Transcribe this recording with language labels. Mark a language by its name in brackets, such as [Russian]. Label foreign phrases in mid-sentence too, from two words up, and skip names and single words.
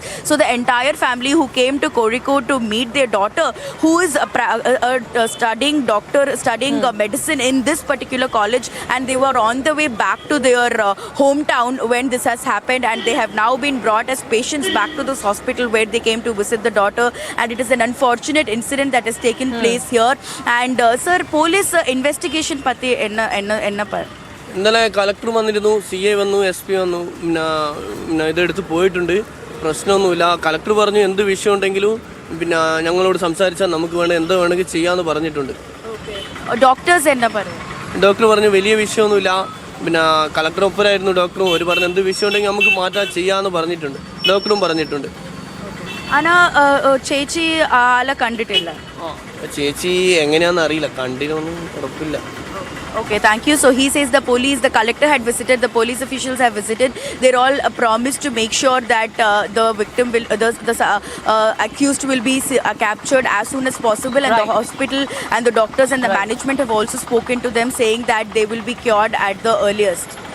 [English] So the entire family who came to Kozhikode to meet their daughter, who is studying medicine in this particular college, and they were on the way back to their hometown when this has happened, and they have now been brought as patients back to this hospital where they came to visit the daughter. And it is an unfortunate incident that has taken place here. And sir, police investigation [Tamil] பற்றி என்ன பார் [Malayalam] ഇന്നലെ കളക്ടർ വന്നിരുന്നു, CA വന്നു, SP വന്നു, പിന്നെ ഇതെടുത്ത് പോയിട്ടുണ്ട്. പ്രശ്നമൊന്നുമില്ല. കളക്ടർ പറഞ്ഞു എന്ത് വിഷയം ഉണ്ടെങ്കിലും പിന്നെ ഞങ്ങളോട് സംസാരിച്ചാൽ നമുക്ക് എന്ത് വേണമെങ്കിൽ ചെയ്യാമെന്ന് പറഞ്ഞിട്ടുണ്ട്. ഡോക്ടേഴ്സ് എന്നാ പറയും? ഡോക്ടർ പറഞ്ഞു വലിയ വിഷയമൊന്നുമില്ല. പിന്നെ കളക്ടർ ഒപ്പരായിരുന്നു ഡോക്ടറും. ഒരു പറഞ്ഞു എന്ത് വിഷയം ഉണ്ടെങ്കിൽ നമുക്ക് മാറ്റാൻ ചെയ്യാമെന്ന് പറഞ്ഞിട്ടുണ്ട്. ഡോക്ടറും പറഞ്ഞിട്ടുണ്ട്. അന ചേച്ചി ആള കണ്ടിട്ടില്ല. ചേച്ചി എങ്ങനെയാണെന്ന് അറിയില്ല, കണ്ടിനൊന്നും ഉറപ്പില്ല. [English] Okay, thank you. So he says the police, the collector had visited, the police officials have visited. They're all promised to make sure that the victim will, the accused will be captured as soon as possible. And the hospital and the doctors and the management have also spoken to them, saying that they will be cured at the earliest.